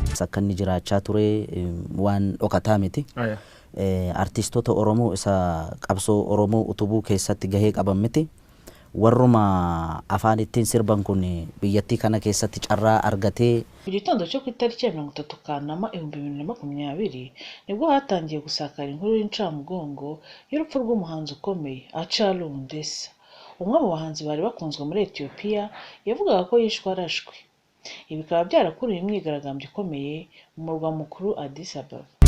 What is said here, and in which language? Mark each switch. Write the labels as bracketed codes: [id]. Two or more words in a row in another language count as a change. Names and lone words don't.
[om] akka inni jiraachaa ture waan dhokataa miti. Artistoota Oromoo isa qabsoo Oromoo utubuu keessatti gahee qaban miti. Warruma afaan ittiin sirban kun biyyattii kana keessatti carraa argatee [rw] igitondo cyo ku itariki ya 30 Kanama 2020 nibwo hatangiye gusakara inkuru y'incamugongo y'urupfu rw'umuhanzi ukomeye Hachalu Hundessa, umwe mu bahanzi bari bakunzwe muri Ethiopia yavugaga ko yishwe arashwe. Ibi bikaba byarakuruye imyigaragambyo ikomeye mu murwa mukuru Addis Ababa.